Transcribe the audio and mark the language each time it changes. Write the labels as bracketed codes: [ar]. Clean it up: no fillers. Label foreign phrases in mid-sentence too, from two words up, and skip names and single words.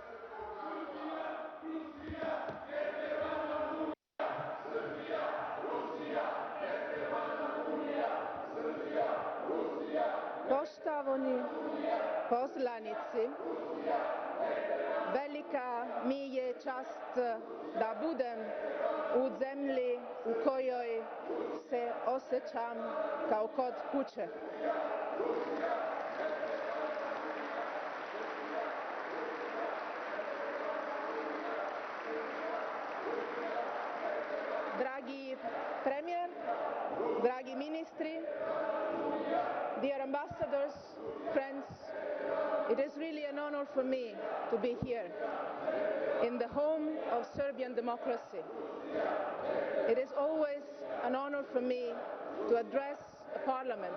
[hr] Poštovani poslanici, velika mi je čast da budem u zemlji u kojoj se osjećam kao kod kuće. Dragi premijer, dragi ministri, [en] dear ambassadors, friends, it is really an honor for me to be here in the home of Serbian democracy. It is always an honor for me to address a parliament.